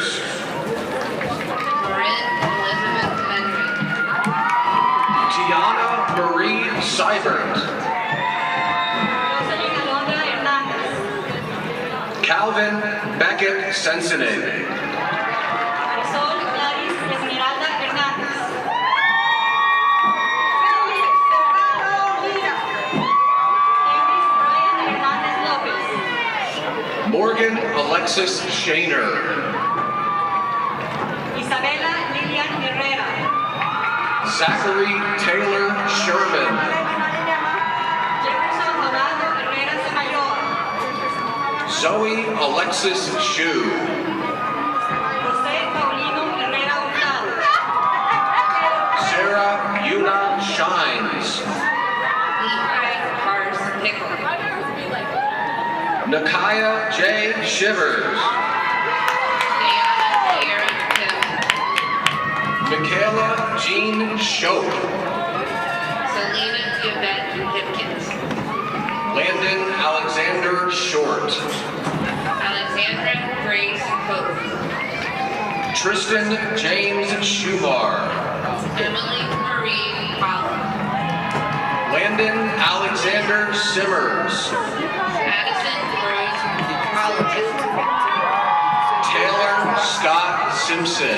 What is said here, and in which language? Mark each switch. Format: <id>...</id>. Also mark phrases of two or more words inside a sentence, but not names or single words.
<en>Marin Elizabeth Henry. Tiana Marie Seibert. Jocelyn Alondra Hernández. Calvin Beckett Sensenate. Marisol Gladys Esmeralda Hernández. Félix Serrano Lira. Henry Brian Hernández López. Morgan Alexis Shaner. Isabela Lilian Herrera. Zachary Taylor Sherman. Jefferson Donaldo Herrera Semayoa. Zoe Alexis Shue. José Paulino Herrera Hurtado. Sarah Yuna Shines. Levi Cars Pickle. Nakaya J. Shivers. Diana Sierra Hill. Michaela Jean Shope. Selena Yvette Hipkins. Landon Alexander Short. Alexandra Grace Pope. Tristan James Schumar. Emily Marie Collins. Landon Alexander Simmers. Addison Rose Colleton. Taylor Scott Simpson.</en>